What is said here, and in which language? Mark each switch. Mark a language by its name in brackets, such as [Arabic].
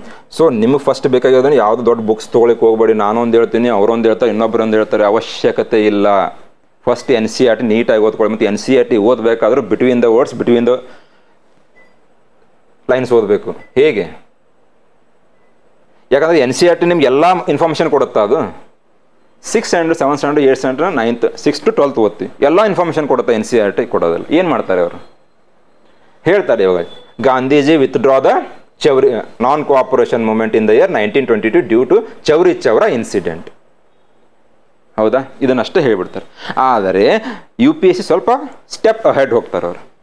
[Kannada] So ನಿಮಗೆ first ಬೇಕಾಗಿರೋದನ್ನು ಯಾವುದು ದೊಡ್ಡ ಬುಕ್ಸ್ ತೊಗೊಳಕ್ಕೆ ಹೋಗ್ಬೇಡಿ. ನಾನೊಂದು ಹೇಳ್ತೀನಿ, ಅವರೊಂದು ಹೇಳ್ತಾರೆ, ಇನ್ನೊಬ್ಬರೊಂದು ಹೇಳ್ತಾರೆ, ಅವಶ್ಯಕತೆ ಇಲ್ಲ. ಫಸ್ಟ್ NCERT ನೀಟಾಗಿ ಓದ್ಕೊಳ್ಳಿ. ಮತ್ತು NCERT ಓದಬೇಕಾದ್ರೂ between the words, between the lines ಓದಬೇಕು. ಹೇಗೆ? ಯಾಕಂದರೆ NCERT ನಿಮ್ಗೆ ಎಲ್ಲ ಇನ್ಫಾರ್ಮೇಷನ್ ಕೊಡುತ್ತಾ. ಅದು 6th standard, 7th standard, 8th standard, 9th, 6th to 12th ಓದ್ತೀವಿ. ಎಲ್ಲ ಇನ್ಫಾರ್ಮೇಷನ್ ಕೊಡುತ್ತೆ NCERT ಕೊಡೋದಲ್ಲ. ಏನು ಮಾಡ್ತಾರೆ ಅವರು? ಹೇಳ್ತಾರೆ ಇವಾಗ [English] Gandhiji withdraw the Chauri non cooperation movement in the year 1922 due to Chauri Chaura incident. [Kannada] ಹೌದಾ? ಇದನ್ನಷ್ಟೇ ಹೇಳಿಬಿಡ್ತಾರೆ. ಆದರೆ UPSC ಸ್ವಲ್ಪ ಸ್ಟೆಪ್ ಅಹೆಡ್ ಹೋಗ್ತಾರೆ ಅವರು.